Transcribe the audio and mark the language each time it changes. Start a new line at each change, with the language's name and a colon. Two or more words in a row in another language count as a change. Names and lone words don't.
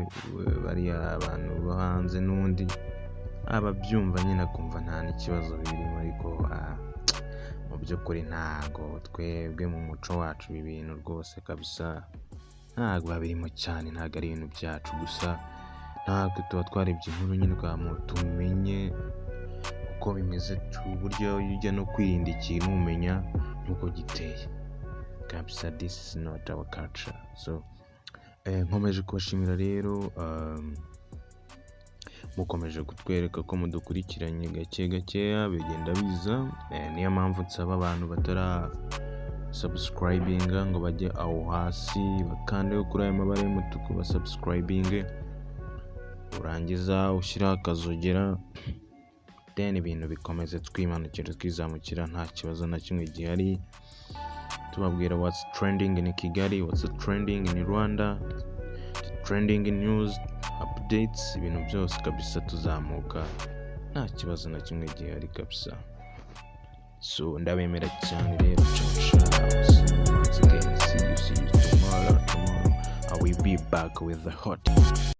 Kinyarwanda: Bariya abantu bo hanze n'undi ababyumva nyine akumva nta n'ikibazo birimo, ariko mu by'ukuri ntago twebwe mu muco wacu ibi bintu rwose kabisa ntago babirimo cyane, ntago ari ibintu byacu. Gusa ntabwo tuba twarebye inkuru nyine tumenye uko bimeze, uburyo ujya no kwirinda ikintu umenya nuko giteye kabisa.
English: This is not our culture.
Kinyarwanda: So nkomeje kubashimira rero, mukomeje kutwereka ko mudukurikiranye gakeya, bigenda biza. Niyo mpamvu nsaba abantu batara subscribinga ngo bajye aho hasi bakande kuri aya mabara y'umutuku ba subscribinge, urangiza ushyiraho akazogera, then ibintu bikomeze twimanukira twizamukira nta kibazo na kimwe gihari, tubabwira
English: what's trending in Kigali, what's trending in Rwanda, trending news updates,
Kinyarwanda: ibintu byose kabisa tuzamuka nta kibazo na kimwe gihari kabisa. So ndabemera cyane rero,
English: once again, see you tomorrow. I will be back with the hot